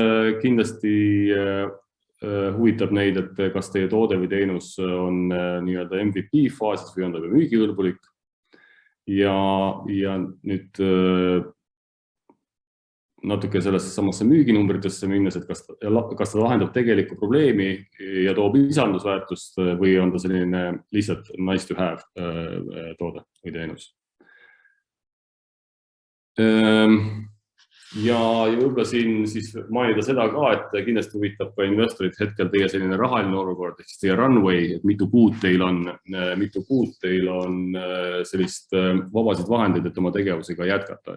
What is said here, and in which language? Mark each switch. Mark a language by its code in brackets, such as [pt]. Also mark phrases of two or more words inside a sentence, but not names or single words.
[et] Siis kindlasti huvitab neid, et kas teie toode või teenus on nii-öelda MVP faasis või on ta müügikõlbulik. Ja nüüd natuke sellesse samasse müüginumbritesse minnes, et kas ta lahendab tegelikku probleemi ja toob lisandusväärtust või on ta selline lihtsalt [en] nice to have [et] toode või teenus. Ja võib-olla siin siis mainida seda ka, et kindlasti huvitab ka investorid hetkel teie selline rahaline olukord, ehk teie runway, et mitu kuud teil on sellist vabasid vahendeid, et oma tegevusega jätkata.